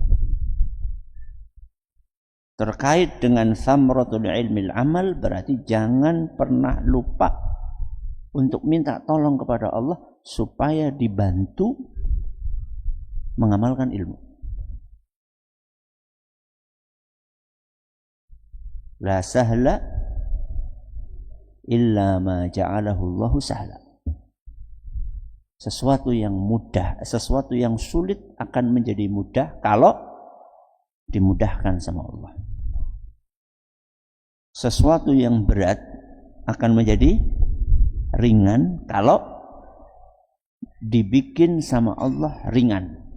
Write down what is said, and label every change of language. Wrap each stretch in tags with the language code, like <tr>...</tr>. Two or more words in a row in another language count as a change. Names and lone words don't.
<id>Terkait dengan</id> <ar>ثمرة العلم العمل,</ar> <id>berarti jangan pernah lupa untuk minta tolong kepada Allah supaya dibantu mengamalkan ilmu.</id> <ar>لا سهل إلا ما جعله الله سهلا.</ar> <id>Sesuatu yang mudah, sesuatu yang sulit akan menjadi mudah kalau dimudahkan sama Allah. Sesuatu yang berat akan menjadi ringan kalau dibikin sama Allah ringan.</id>